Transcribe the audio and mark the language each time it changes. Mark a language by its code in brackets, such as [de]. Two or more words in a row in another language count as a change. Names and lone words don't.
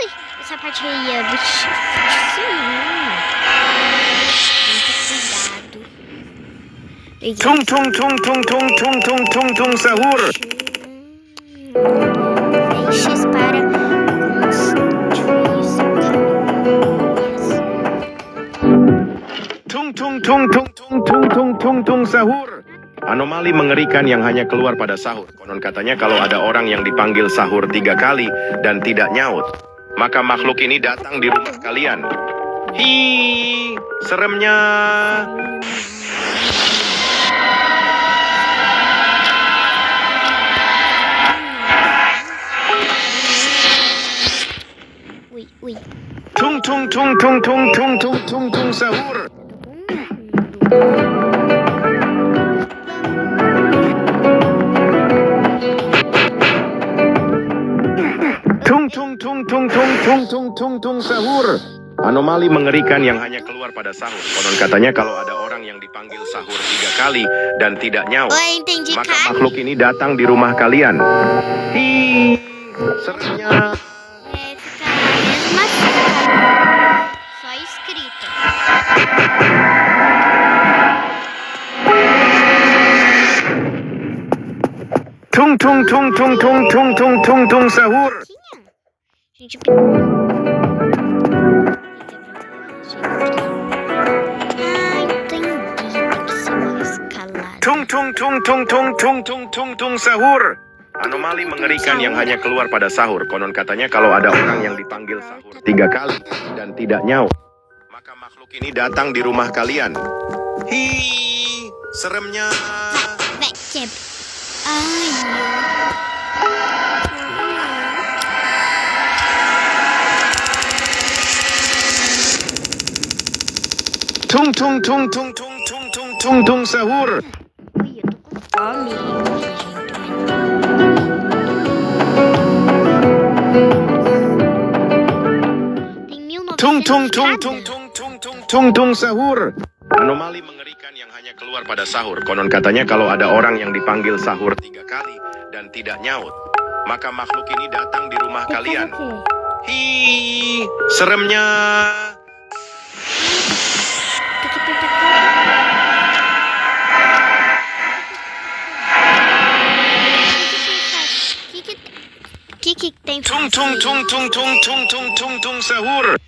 [pt] Essa parte aí é bicho. Muito cuidado. [id] Tung sahur. [pt] Deixes para construir seu caminho. [id] Tung sahur. Anomali mengerikan yang hanya keluar pada sahur. Konon katanya kalau ada orang yang dipanggil sahur 3 kali dan tidak nyaut, maka makhluk ini datang di rumah kalian. Hi, seremnya. Ui. Tung sahur. Tung sahur. Anomali mengerikan yang hanya keluar pada sahur. Konon katanya kalau ada orang yang dipanggil sahur 3 kali dan tidak nyaut, [pt] Oh, entendi, [id] maka kan? makhluk ini datang di rumah kalian. Hi, seremnya. [pt] Fica a mesma coisa, só escrito. [id] Tung sahur. [pt] Gente, entendi. Tem que ser uma escalada. [id] Tung sahur. Anomali mengerikan yang hanya keluar pada sahur. Konon katanya kalau ada orang yang dipanggil sahur 3 kali dan tidak nyaut, maka makhluk ini datang di rumah kalian. Hi, seremnya. [pt] Vai, quebra. Ai, [id] Tung sahur. ui, [pt] eu tô com fome, gente. Tem 1900 [id] Tung sahur. Anomali mengerikan yang hanya keluar pada sahur. Konon katanya kalau ada orang yang dipanggil sahur 3 kali dan tidak nyaut, maka makhluk ini datang di rumah kalian. Hi, seremnya. [pt] Tem que apertar que tem [id] Tung sahur.